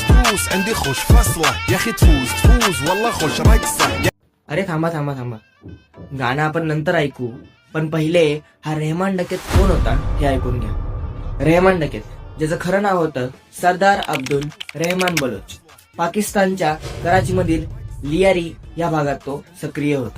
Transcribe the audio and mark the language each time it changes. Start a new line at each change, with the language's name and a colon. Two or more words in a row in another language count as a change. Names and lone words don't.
Arabic: فلوس عندي خوش فصلة يا اخي تفوز والله خوش رقصة.
Marathi: अरे थांबा थांबा थांबा, गाणं आपण नंतर ऐकू, पण पहिले हा रेहमान डकेत कोण होता हे ऐकून घ्या. रेहमान डकेत, ज्याचं खरं नाव होतं सरदार अब्दुल रेहमान बलोच, पाकिस्तानच्या कराचीमधील लियारी या भागात तो सक्रिय होता.